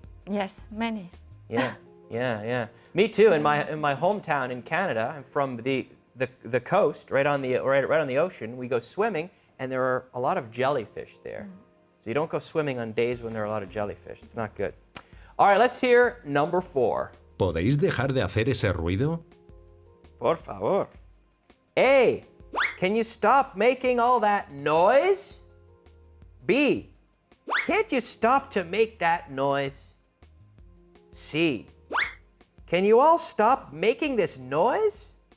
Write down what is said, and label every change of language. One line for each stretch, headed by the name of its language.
English: Yes, many. Yeah. Me too. In my hometown in Canada, I'm from the coast, right on the ocean. We go swimming, and there are a lot of jellyfish there. So you don't go swimming on days when there are a lot of jellyfish. It's not good. All right, let's hear number 4.
Spanish: ¿Podéis dejar de hacer ese ruido? Por favor.
English: A, can you stop making all that noise? B, can't you stop to make that noise? C, can you all stop making this noise?